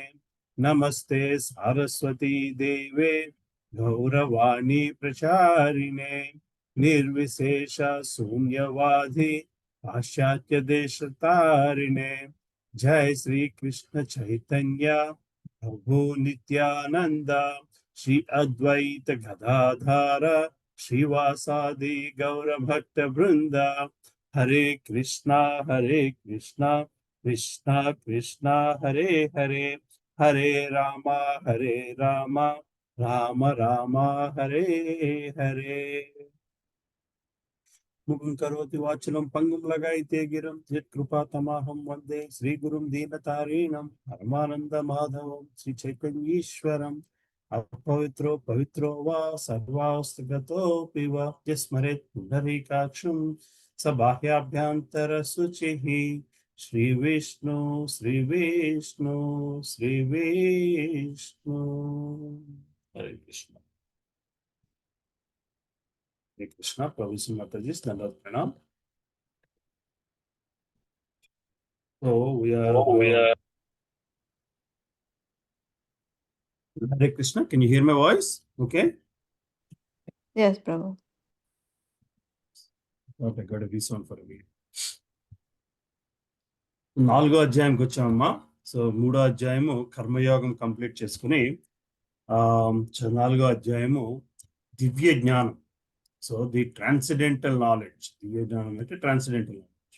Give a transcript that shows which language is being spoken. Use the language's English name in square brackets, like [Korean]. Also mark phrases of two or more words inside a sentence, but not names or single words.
[Sanskrit] नमस्ते सरस्वती देवे गौरवाणी प्रचारिणे निर्विशेष शून्यवादी पाश्चात्य देश तारिणे। जय श्री कृष्ण चैतन्य प्रभु नित्यानंद श्री अद्वैत गदाधार श्रीवासादि गौर भक्त वृंद। हरे कृष्णा कृष्णा कृष्णा हरे हरे, हरे रामा रामा रामा हरे हरे। मुखं करोति वाचनं पंगुं लगायते गिरं यत्कृपा तमाहं वन्दे श्रीगुरुं दीनतारिणं परमानन्दमाधवं श्रीचैतन्येश्वरं అపవిత్రో పవిత్రో వా సర్వాస్తగతోపి వా యస్మరేత్ పుండరీకాక్షం స బాహ్యాభ్యంతర శుచిః. శ్రీ విష్ణు శ్రీ విష్ణు శ్రీ విష్ణు. హరే కృష్ణ. హరే కృష్ణ. [Hindi] प्रभुजी माताजी दंडवत प्रणाम. [English] So we are Hare Krishna. Can you hear my voice? Okay. Yes, Prabhu. Okay, got a reason for a week. [Telugu] 4వ అధ్యాయంకి వచ్చామమ్మా. సో 3వ అధ్యాయము కర్మయోగం కంప్లీట్ చేసుకుని 4వ అధ్యాయము దివ్య జ్ఞానం. [English] So the transcendental knowledge. [Telugu] దివ్య జ్ఞానం అంటే [English] transcendental knowledge.